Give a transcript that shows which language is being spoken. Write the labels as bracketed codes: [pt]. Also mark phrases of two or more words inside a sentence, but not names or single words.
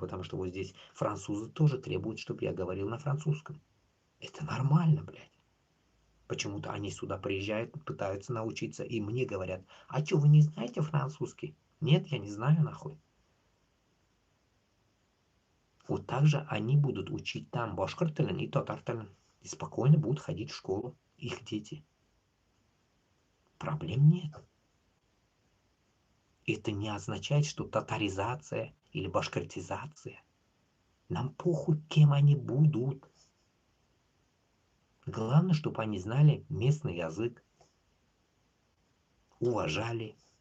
[ru] Потому что вот здесь французы тоже требуют, чтобы я говорил на французском. Это нормально, блядь. Почему-то они сюда приезжают, пытаются научиться, и мне говорят, а что, вы не знаете французский? Нет, я не знаю, нахуй. Вот так же они будут учить там [kk] башкир тілін [ru] и [kk] татар тілін. [ru] И спокойно будут ходить в школу, их дети. Проблем нет. Это не означает, что татаризация или башкортизация. Нам похуй, кем они будут. Главное, чтобы они знали местный язык, уважали.